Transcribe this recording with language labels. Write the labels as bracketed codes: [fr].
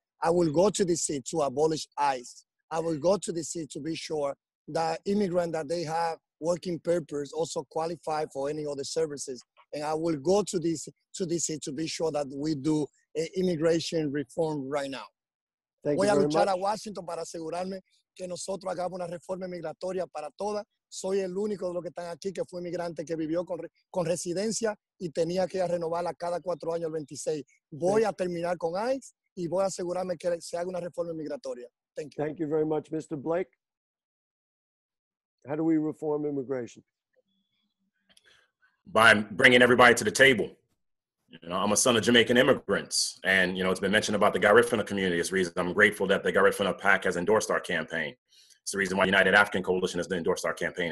[en] I will go to DC to abolish ICE. I will go to DC to be sure that immigrants that they have working papers also qualify for any other services. And I will go to DC to be sure that we do immigration reform right now. [es] Voy a luchar a Washington para asegurarme que nosotros hagamos una reforma migratoria para todas. Soy el único de los que están aquí que fue inmigrante que vivió con residencia y tenía que renovarla cada 4 años el 26. Voy a terminar con ICE y voy a asegurarme que se haga una reforma migratoria. [en] Thank you. Thank you very much, Mr. Blake. How do we reform immigration? By bringing everybody to the table. You know, I'm a son of Jamaican immigrants, and you know, it's been mentioned about the Garifuna community. It's the reason I'm grateful that the Garifuna PAC has endorsed our campaign. It's the reason why United African Coalition has endorsed our campaign.